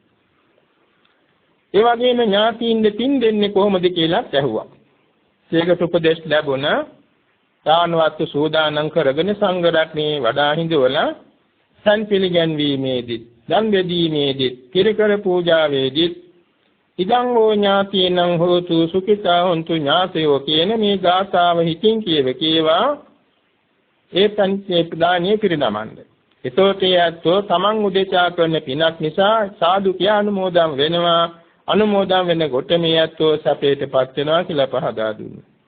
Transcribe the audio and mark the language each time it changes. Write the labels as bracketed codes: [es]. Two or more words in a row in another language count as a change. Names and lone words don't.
[si] ඒ වගේම ඥාතීන් දෙපින් දෙන්නේ කොහොමද කියලා ඇහුවා. ඒකට උපදෙස් ලැබුණා. දානවත් සූදානම් කරගෙන සංඝ රත්නේ වඩා හිඳවලා සන් පිළිගැන්වීමේදී දන් බෙදීමේදී කිරිකර පූජාවේදී [pi] ඉදං හෝ ඥාතීනං හෝතු සුඛිතා හොන්තු ඥාතයෝ [si] කියන මේ ගාථාව හිතින් කියවා ඒ පංචේ ප්‍රදානිය පිරිනමන්න. එතකොට යැත්තෝ තමන් උදෙසා කරන පිනක් නිසා සාදු කියා අනුමෝදන් වෙනවා. අනුමෝදන් වෙන කොට මේ යැත්තෝ සැපයටපත් වෙනවා කියලා පහදා දුන්නා.